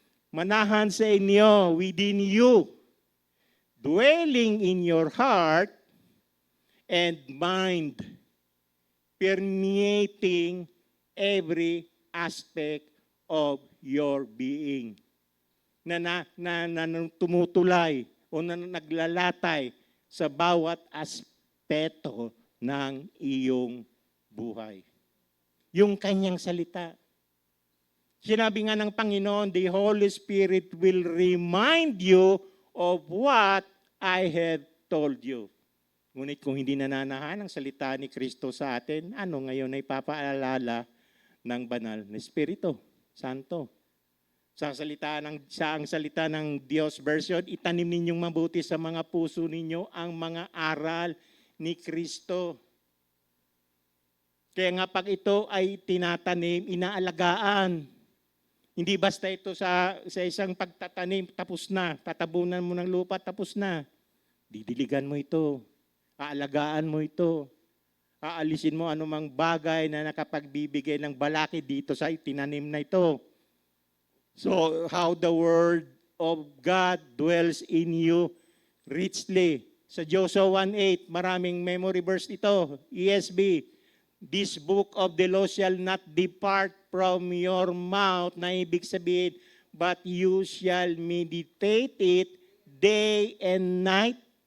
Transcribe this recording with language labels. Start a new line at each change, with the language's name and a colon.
Filipino: Manahan sa inyo,
English: within you, dwelling in your heart and mind, permeating every aspect of your being.
Filipino: Na tumutulay o na naglalatay sa bawat aspeto ng iyong buhay. Yung kanyang salita. Sinabi nga ng Panginoon,
English: the Holy Spirit will remind you of what I have told you.
Filipino: Ngunit kung hindi nananahan ang salita ni Kristo sa atin, ano ngayon ay papaalala ng banal na Espiritu Santo? Sa ang salita ng Diyos version, itanim ninyong mabuti sa mga puso ninyo ang mga aral ni Kristo. Kaya nga pag ito ay tinatanim, inaalagaan. Hindi basta ito sa isang pagtatanim, tapos na. Tatabunan mo ng lupa, tapos na. Didiligan mo ito. Aalagaan mo ito. Aalisin mo anumang bagay na nakapagbibigay ng balakid dito sa itinanim na ito.
English: So, how the word of God dwells in you richly.
Filipino: Sa Joshua 1:8, maraming memory verse ito.
English: ESV, this book of the law shall not depart from your mouth,
Filipino: na ibig sabihin,
English: but you shall meditate it day and night.